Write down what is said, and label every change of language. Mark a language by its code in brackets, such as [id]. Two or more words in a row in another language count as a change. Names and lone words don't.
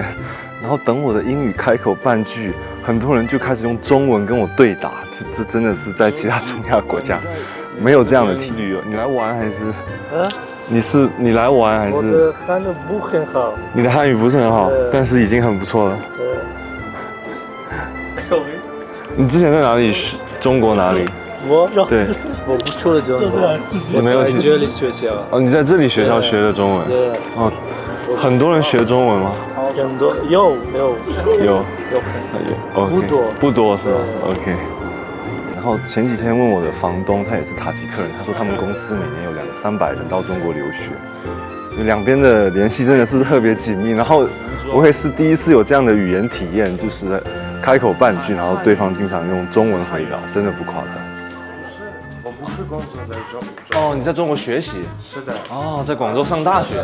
[zh] 然後等我的英語開口半句，很多人就開始用中文跟我對答。這真的是在其他中亞國家沒有這樣的體驗。你來玩還是？你來玩還是？我的漢語不很好。你的漢語不是很好，但是已經很不錯了。你之前在哪裡學？中國哪裡？對，我不出了中国，你沒有去這裡學校。哦，你在這裡學校學的中文？對。哦，很多人學中文嗎？很多，有。 OK， 不多是吧 ？OK。然後前幾天問我的房東，他也是塔吉克人，他說他們公司每年有200-300人到中國留學，兩邊的聯繫真的是特別緊密。然後我也是第一次有這樣的語言體驗，就是開口半句，然後對方經常用中文回答，真的不誇張。不是工作在中哦，你在中國學習？是的。哦，在廣州上大學？